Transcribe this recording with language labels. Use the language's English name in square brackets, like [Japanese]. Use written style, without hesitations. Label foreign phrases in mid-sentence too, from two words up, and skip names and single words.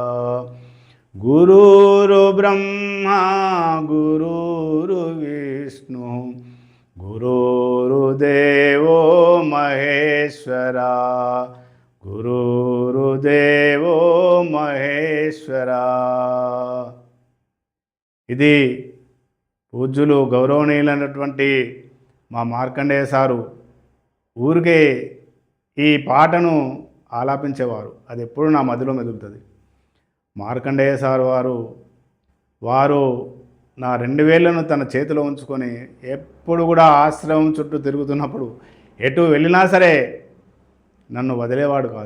[Sanskrit] गुरुर् ब्रह्मा गुरुर् विष्णु गुरुर्देवो महेश्वरा। गुरुर्देवो महेश्वरा। [Telugu] ఇది పూజ్యులు గౌరవనీయులైనటువంటి మా మార్కండేయ సారు ఊరికే ఈ పాటను ఆలాపించేవారు. అది ఎప్పుడు నా మదిలో మెదులుతుంది. మార్కండేయ సారు వారు నా 2 వేళ్లను తన చేతిలో ఉంచుకొని ఎప్పుడు కూడా ఆశ్రమం చుట్టూ తిరుగుతున్నప్పుడు ఎటు వెళ్ళినా సరే నన్ను వదిలేవాడు కాదు.